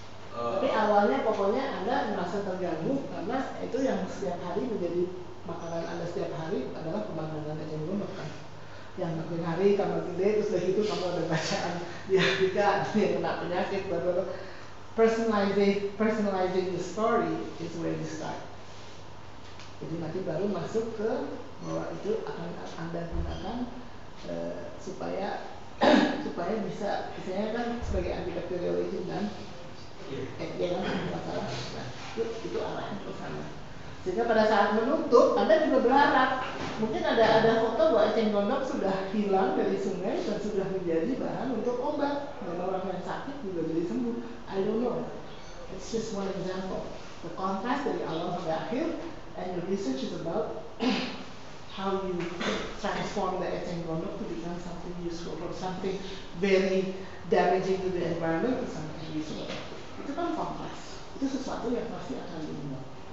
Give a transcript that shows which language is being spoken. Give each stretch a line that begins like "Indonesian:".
Indonesian: Tapi awalnya pokoknya Anda merasa terganggu karena itu yang setiap hari menjadi makanan Anda setiap hari adalah pemandangan eceng gondok kan. Yang makin hari tambah gede, terus dari itu kamu ada bacaan di Afrika ada yang kena penyakit, bla.
English: Personalizing the story is where you start.
Indonesian: Jadi nanti baru masuk ke bahwa itu akan Anda gunakan supaya bisa, misalnya kan sebagai antibacterial agent kan, ya kan masalah. Nah, itu arahnya ke sana. Sehingga pada saat menutup, Anda juga berharap mungkin ada foto bahwa eceng gondok sudah hilang dari sungai dan sudah menjadi bahan untuk obat dan orang yang sakit juga jadi sembuh.
English: I don't know. It's just one example. The contrast
Indonesian: dari awal sampai akhir,
English: and your research is about how you transform the eceng gondok to become something useful, from something very damaging to the environment to something useful.
Indonesian: Itu kan kompleks. Itu sesuatu yang pasti akan dibuat.